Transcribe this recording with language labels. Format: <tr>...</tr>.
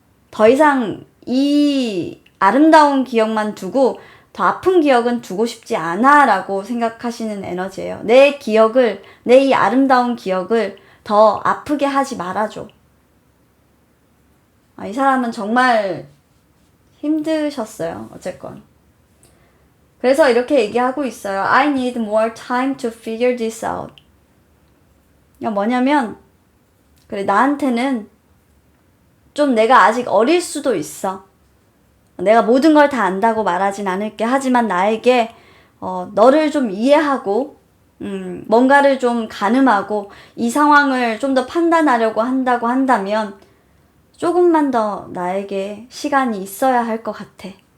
<ko>더 이상 이 아름다운 기억만 두고 더 아픈 기억은 두고 싶지 않아 라고 생각하시는 에너지예요. 내 기억을, 내 이 아름다운 기억을 더 아프게 하지 말아줘. 이 사람은 정말 힘드셨어요. 어쨌건. 그래서 이렇게 얘기하고 있어요.</ko> <en>I need more time to figure this out.</en> <ko>뭐냐면, 그래, 나한테는 좀 내가 아직 어릴 수도 있어. 내가 모든 걸 다 안다고 말하진 않을게. 하지만 나에게 너를 좀 이해하고 뭔가를 좀 가늠하고 이 상황을 좀 더 판단하려고 한다고 한다면 조금만 더 나에게 시간이 있어야 할 것 같아.</ko>